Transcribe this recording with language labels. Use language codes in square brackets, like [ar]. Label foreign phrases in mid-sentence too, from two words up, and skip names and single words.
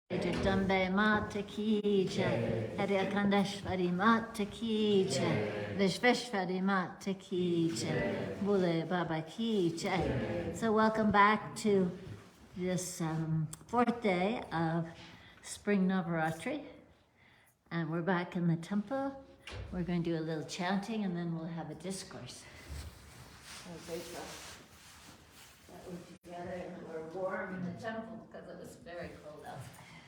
[hi] जगदम्बे माता की जय, हैडाखंडी माता की जय, विश्वेश्वरी माता की जय, बुले बाबा की जय. [en] So welcome back to this fourth day of Spring Navratri. And we're back in the temple. We're going to do a little chanting and then we'll have a discourse. So grateful that we're together and we're warm in the temple because it was very cold outside.